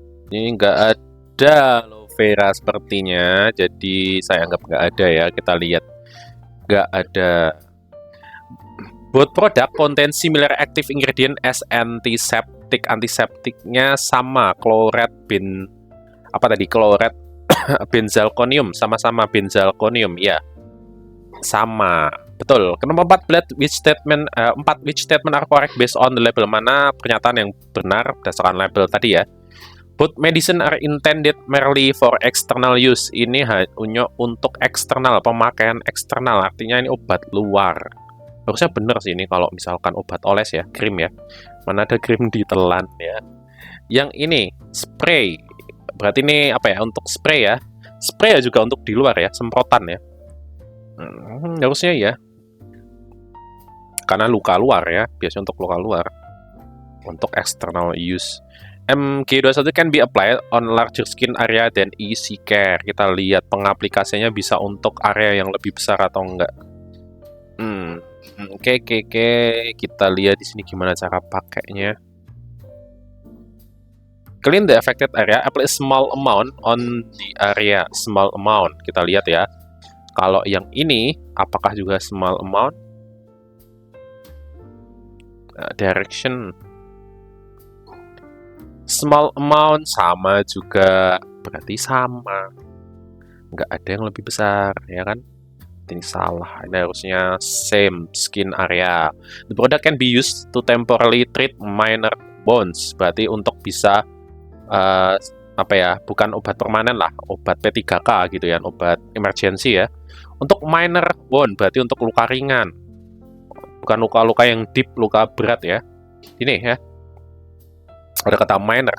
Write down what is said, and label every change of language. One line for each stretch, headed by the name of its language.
Indonesian: Ini nggak ada aloe vera sepertinya. Jadi saya anggap nggak ada ya. Kita lihat nggak ada.
English: Both product contain similar active ingredient as antiseptic.
Indonesian: Antiseptiknya sama, chloride chloride benzalkonium, sama-sama benzalkonium ya. Sama. Betul. Nomor 4
English: which statement are correct based on the label.
Indonesian: Mana pernyataan yang benar berdasarkan label tadi ya.
English: Both medicine are intended merely for external use.
Indonesian: Ini hanya untuk eksternal, pemakaian eksternal. Artinya ini obat luar. Harusnya benar sih ini kalau misalkan obat oles ya, krim ya. Mana ada krim ditelan ya. Yang ini spray. Berarti ini apa ya? Untuk spray ya. Spray ya juga untuk di luar ya, semprotan ya. Harusnya ya. Karena luka luar ya, biasanya untuk luka luar. Untuk external use.
English: MG21 can be applied on larger skin area than Easy Care.
Indonesian: Kita lihat pengaplikasiannya bisa untuk area yang lebih besar atau enggak. Oke. Kita lihat di sini gimana cara pakainya.
English: Clean the affected area. Apply a small amount on the area. Small amount.
Indonesian: Kita lihat ya. Kalau yang ini, apakah juga small amount?
English: Direction.
Indonesian: Small amount sama juga. Berarti sama. Nggak ada yang lebih besar, ya kan? Ini salah. Ini harusnya same skin area.
English: The product can be used to temporarily treat minor wounds.
Indonesian: Berarti untuk bisa apa ya? Bukan obat permanen lah, obat P3K gitu ya, obat emergency ya. Untuk minor wound berarti untuk luka ringan. Bukan luka-luka yang deep, luka berat ya. Ini ya. Ada kata minor.